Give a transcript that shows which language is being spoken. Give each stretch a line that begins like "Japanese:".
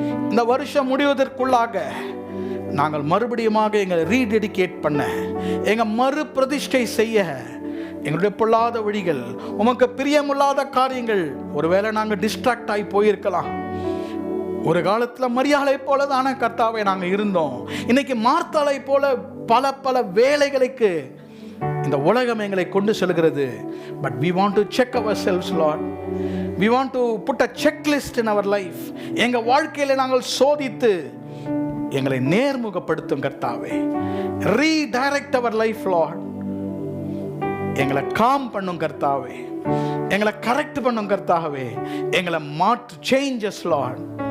Tamil: இந்த வருஷம் முடிவதற்குள்ளாக நாங்கள் மறுபடியுமாக எங்களை ரீடெடிகேட் பண்ண, எங்கள் மறு பிரதிஷ்டை செய்ய, எங்களுடைய பொல்லாத வழிகள், உமக்கு பிரியமில்லாத காரியங்கள், ஒருவேளை நாங்கள் டிஸ்ட்ராக்ட் ஆகி போயிருக்கலாம். ஒரு காலத்தில் மரியாதை போல தானே கர்த்தாவே நாங்கள் இருந்தோம். இன்னைக்கு மார்த்தாளை போல பல பல வேலைகளுக்கு இந்த உலகம் எங்களை கொண்டு செல்கிறது.
English: But we want to check ourselves, Lord. We want to put a checklist in our life.
Tamil: எங்கள் வாழ்க்கையில் நாங்கள் சோதித்து எங்களை நேர்முகப்படுத்தும் கர்த்தாவே.
English: Redirect our life, Lord.
Tamil: எங்களை காம் பண்ணும் கர்த்தாவே, எங்களை கரெக்ட் பண்ணும் கர்த்தாவே, எங்களை மாற்று.
English: Changes Lord.